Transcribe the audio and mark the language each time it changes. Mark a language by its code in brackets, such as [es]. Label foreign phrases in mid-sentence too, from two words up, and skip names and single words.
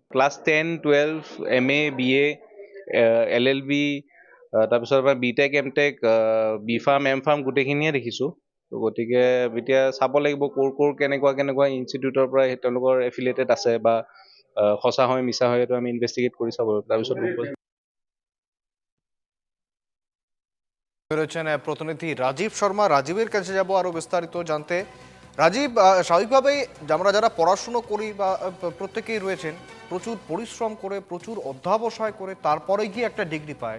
[as] ক্লাছ 10, 12, MA, BA, LLB, তাৰপিছত আমাৰ BTech, MTech, B.Pharm, M.Pharm গোটেইখিনিয়ে দেখিছোঁ। তো গতিকে এতিয়া চাব লাগিব ক'ৰ কেনেকুৱা ইনষ্টিটিউটৰ পৰা তেওঁলোকৰ এফিলিয়েটেড আছে বা সঁচা হয় মিছা হয়, এইটো আমি ইনভেষ্টিগেট কৰি চাব। তাৰপিছত [bn] রয়েছেন প্রতিনিধি রাজীব শর্মা। রাজীবের কাছে যাব আরও বিস্তারিত জানতে। রাজীব, স্বাভাবিকভাবেই আমরা যারা পড়াশুনো করি বা প্রত্যেকেই রয়েছেন, প্রচুর পরিশ্রম করে প্রচুর অধ্যাবসায় করে তারপরে গিয়ে একটা ডিগ্রি পায়।